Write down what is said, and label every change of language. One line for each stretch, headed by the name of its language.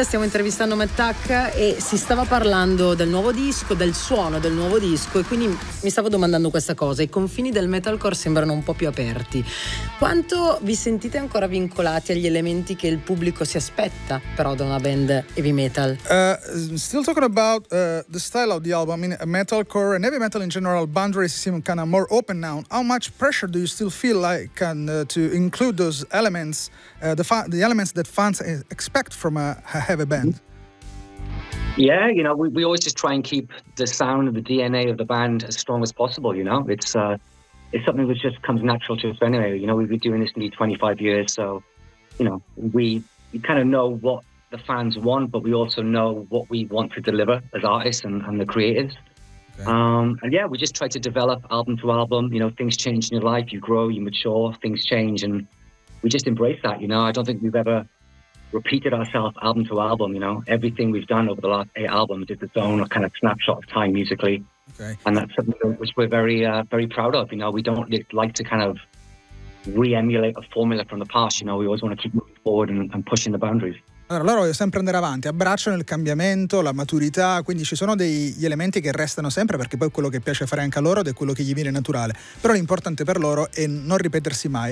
Italian: Stiamo intervistando Matt Tuck e si stava parlando del nuovo disco, del suono del nuovo disco, e quindi mi stavo domandando questa cosa: i confini del metalcore sembrano un po' più aperti. Quanto vi sentite ancora vincolati agli elementi che il pubblico si aspetta però da una band heavy metal?
English: Still talking about the style of the album, I mean metalcore and heavy metal in general, boundaries seem kind of more open now. How much pressure do you still feel like to include those elements, the elements that fans expect from a heavy band? Yeah, you know, we always just try and keep the sound and the DNA of the band as strong as possible, you know? It's something which just comes natural to us anyway. You know, we've been doing this nearly 25 years, so, you know, we kind of know what the fans want, but we also know what we want to deliver as artists and the creators. And yeah, we just try to develop album to album. You know, things change in your life, you grow, you mature, things change, and we just embrace that. You know, I don't think we've ever repeated ourselves album to album. You know, everything we've done over the last 8 albums is its own kind of snapshot of time musically. Okay. And that's something which we're very very proud of. You know, we don't like to kind of re-emulate a formula from the past. You know, we always want to keep moving forward and pushing the boundaries.
Italian: Allora, loro vogliono sempre andare avanti, abbracciano il cambiamento, la maturità, quindi ci sono degli elementi che restano sempre, perché poi quello che piace fare anche a loro ed è quello che gli viene naturale, però l'importante per loro è non ripetersi mai.